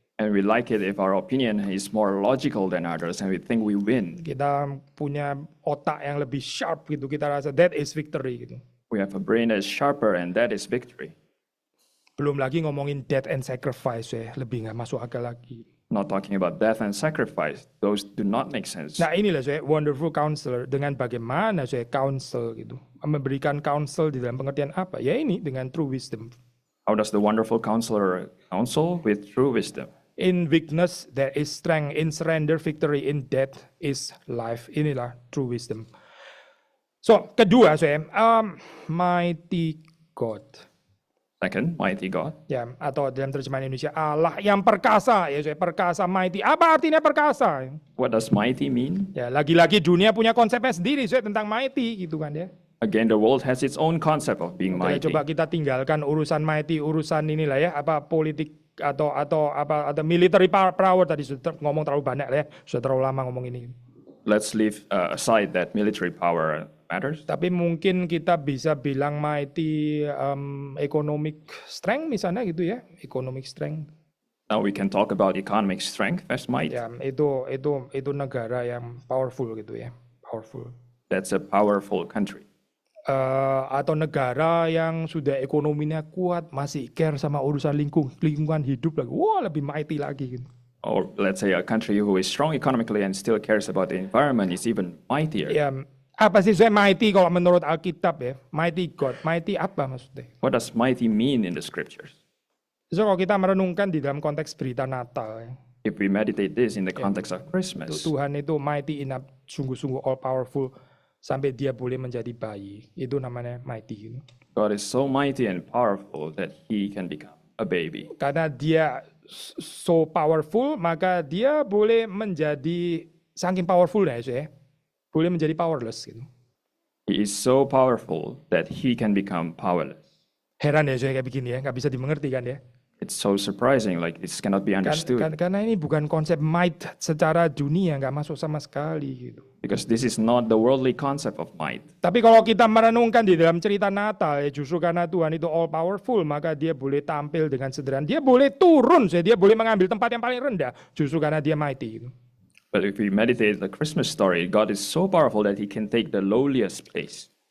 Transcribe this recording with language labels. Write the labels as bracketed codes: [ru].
[en] And we like it if our opinion is more logical than others, and we think we win. [id] Kita punya otak yang lebih sharp gitu. Kita rasa [en] that is victory [id] gitu. [en] We have a brain that's sharper, and that is victory. [id] Belum lagi ngomongin [en] death and sacrifice [id] ya. Lebih nggak masuk akal lagi. [en] Not talking about death and sacrifice. Those do not make sense. [id] Nah inilah saya wonderful counselor. Dengan bagaimana saya counsel gitu. Memberikan counsel di dalam pengertian apa? Ya ini dengan true wisdom. [en] How does the wonderful counselor counsel? With true wisdom. In weakness there is strength. In surrender victory. In death is life. Inilah true wisdom. [id] So kedua saya mighty God. [en] Second, mighty God. [id] Ya, atau dalam terjemahan Indonesia Allah yang perkasa ya, saya perkasa mighty. Apa artinya perkasa? [en] What does mighty mean? [id] Ya, lagi-lagi dunia punya konsepnya sendiri saya tentang mighty gitu kan ya. [en] Again, the world has its own concept of being mighty. [id] Coba kita tinggalkan urusan mighty, urusan inilah ya, apa politik atau military power tadi sudah ngomong terlalu banyak lah ya, sudah terlalu lama ngomong ini. [en] Let's leave aside that military power matters. [id] Tapi mungkin kita bisa bilang [en] mighty economic strength [id] misalnya gitu ya, economic strength. [en] Now we can talk about economic strength as might. [id] Ya, itu negara yang powerful gitu ya, powerful. [en] That's a powerful country. [id] Atau negara yang sudah ekonominya kuat, masih care sama urusan lingkungan hidup lagi, wah lebih mighty lagi gitu. [en] Or let's say a country who is strong economically and still cares about the environment is even mightier. [id] Ya, Apa sih saya mighty kalau menurut Alkitab ya? Mighty God, mighty apa maksudnya? [en] What does mighty mean in the scriptures? [id] So kalau kita merenungkan di dalam konteks berita Natal ya, [en] If we meditate this in the context of Christmas, [id] Tuhan itu [en] mighty enough, [id] sungguh-sungguh [en] all powerful [id] sampai dia boleh menjadi bayi. Itu namanya mighty gitu. [en] God is so mighty and powerful that he can become a baby. [id] Karena dia [en] so powerful, [id] maka dia boleh menjadi saking powerful ya, boleh menjadi powerless gitu. [en] He is so powerful that he can become powerless. [id] Heran ya kayak begini ya, nggak bisa dimengerti kan ya? [en] It's so surprising, like this cannot be understood. [id] Karena ini bukan konsep might secara dunia, nggak masuk sama sekali gitu. [en] Because this is not the worldly concept of might. [id] Tapi kalau kita merenungkan di dalam cerita Natal, ya justru karena Tuhan itu [en] all powerful, [id] maka dia boleh tampil dengan sederhana. Dia boleh turun, dia boleh mengambil tempat yang paling rendah, justru karena dia mighty gitu. [en] But if we meditate the Christmas story, God is so powerful that he can take the lowliest place.